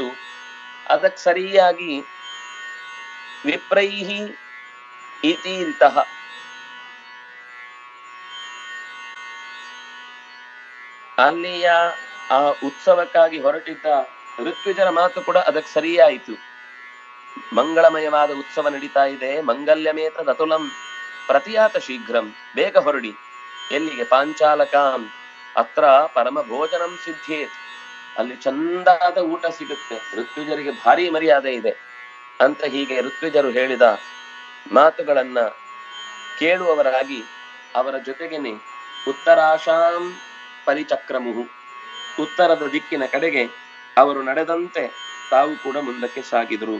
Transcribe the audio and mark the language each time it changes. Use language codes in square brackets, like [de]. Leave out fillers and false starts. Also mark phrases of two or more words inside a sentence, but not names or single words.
[kn] ಅದಕ್ಕೆ ಸರಿಯಾಗಿ [sa] ವಿಪ್ರೈಹಿ ಇತೀರಿತಃ [kn] ಅಲ್ಲಿಯ ಆ ಉತ್ಸವಕ್ಕಾಗಿ ಹೊರಟಿದ್ದ ಋತ್ವಿಜರ ಮಾತು ಕೂಡ ಅದಕ್ಕೆ ಸರಿಯಾಯಿತು. ಮಂಗಳಮಯವಾದ ಉತ್ಸವ ನಡೀತಾ ಇದೆ, [sa] ಮಂಗಲ್ಯಮೇತ ದತುಲಂ ಪ್ರತಿಯಾತ ಶೀಘ್ರಂ, [kn] ಬೇಗ ಹೊರಡಿ. ಎಲ್ಲಿಗೆ? [sa] ಪಾಂಚಾಲಕಾಂ ಅತ್ರ ಪರಮ ಭೋಜನಂ ಸಿದ್ಧೇತ್, [kn] ಅಲ್ಲಿ ಚಂದಾದ ಊಟ ಸಿಗುತ್ತೆ, ಋತ್ವಿಜರಿಗೆ ಭಾರಿ ಮರ್ಯಾದೆ ಇದೆ ಅಂತ ಹೀಗೆ ಋತ್ವಿಜರು ಹೇಳಿದ ಮಾತುಗಳನ್ನ ಕೇಳುವವರಾಗಿ ಅವರ ಜೊತೆಗೇನೆ [sa] ಉತ್ತರಾಶಾಂ ಪರಿಚಕ್ರಮುಹು, [kn] ಉತ್ತರದ ದಿಕ್ಕಿನ ಕಡೆಗೆ ಅವರು ನಡೆದಂತೆ ತಾವು ಕೂಡ ಮುಂದಕ್ಕೆ ಸಾಗಿದ್ರು.